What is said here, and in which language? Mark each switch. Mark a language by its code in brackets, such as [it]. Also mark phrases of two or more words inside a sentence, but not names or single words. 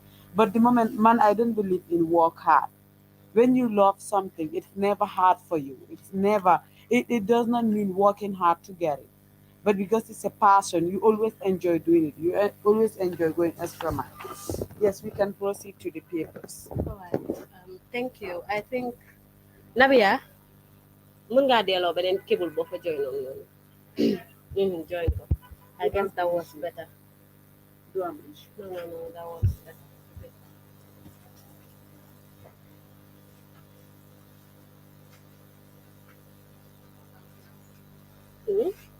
[en] But the moment, man, I don't believe in work hard. When you love something, it's never hard for you. It does not mean working hard to get it. But because it's a passion, you always enjoy doing it. You always enjoy going extra mile. Yes, we can proceed to the papers. All right. Thank you. I think [wo] Nabia, mun ngaa delloo beneen cable boo fa join on noonu. [en] Join ko. I guess that was better. [wo] Do am issue. [en] No, no, no, that was better. Hmm?